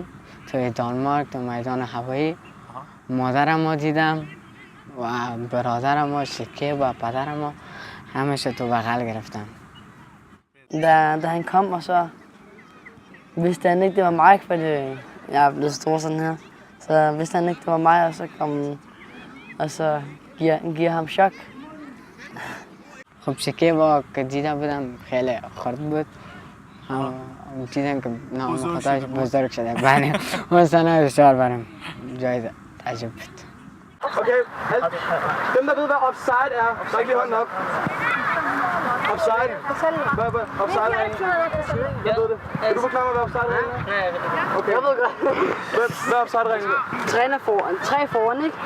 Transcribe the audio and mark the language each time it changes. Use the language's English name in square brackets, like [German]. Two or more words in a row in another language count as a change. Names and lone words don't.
[Persian] توی دانمارک تو میدان هوایی مادرم رو دیدم و برادرم و شکیب و پدرم رو همشه تو بغل گرفتم. [Danish] Da han kom, og så vidste han ikke, det var mig, fordi jeg er blevet stor sådan her. Så vidste han ikke, det var mig, og så kom og så giver ham chok. [Persian] خب شکیب رو که دیده بودم خیلی خرد بود. دیدم که خدایش بزرگ شده. بله، مثلا بسیار برام جای تعجب بود. [Danish] Okay, dem der ved, hvad offside er, ræk lige hånden op. Offside. Hvad offside er egentlig? Jeg ved det. Kan du forklare mig, hvad offside er? Ja, jeg ved det. Okay. Jeg ved godt. Hvad er offside-reglen? Træner foran, 3 foran, ikke?